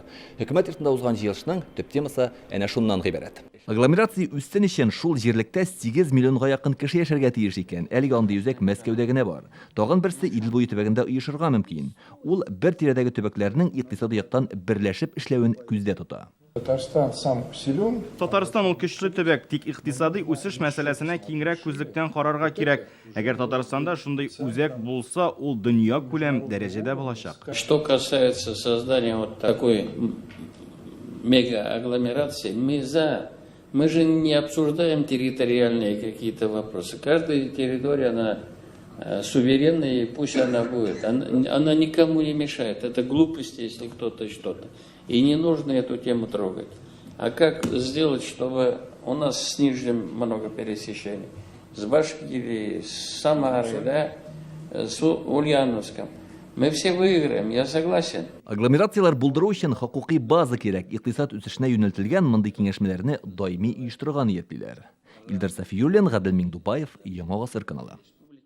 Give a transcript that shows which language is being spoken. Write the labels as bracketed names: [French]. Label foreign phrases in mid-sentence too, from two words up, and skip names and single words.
[Tatar] Хөкүмәт йортында узган җыелышның төп темасы әнә шуннан гыйбарәт. Агломерация үссен өчен шул җирлектә 8 миллионга якын кеше яшәргә тиеш икән. Әлегә андый үзәк Мәскәүдә генә бар. Тагын берсе Идел буе төбәгендә оешырга мөмкин. Ул бер тирәдәге төбәкләрнең икътисади яктан берләшеп эшләвен күздә тота. [Russian] Татарстан сам силен. [Tatar] Татарстан ул көчле төбәк, тик икътисади үсеш мәсьәләсенә киңрәк күзлектән карарга кирәк. Әгәр Татарстанда шундый үзәк булса, ул дөнья күләм дәрәҗәдә булачак. [Russian] Что касается создания вот такой мега-агломерации, мы же не обсуждаем территориальные какие-то вопросы. Каждая территория, она суверенная, и пусть она будет. Она никому не мешает. Это глупость, если кто-то что-то. И не нужно эту тему трогать. А как сделать, чтобы у нас с Нижним много пересечений? С Башкирией, с Самарой, да? С Ульяновском. Мы все выиграем, я согласен. [Tatar] Агломерациялар булдыру өчен хокукый база кирәк. Икътисад үсешенә юнәлтелгән мондый киңәшмәләрне даими оештырырга ниятлиләр. Илдар Сафиуллин, Гадел Миңдубаев, Яңа Гасыр каналы.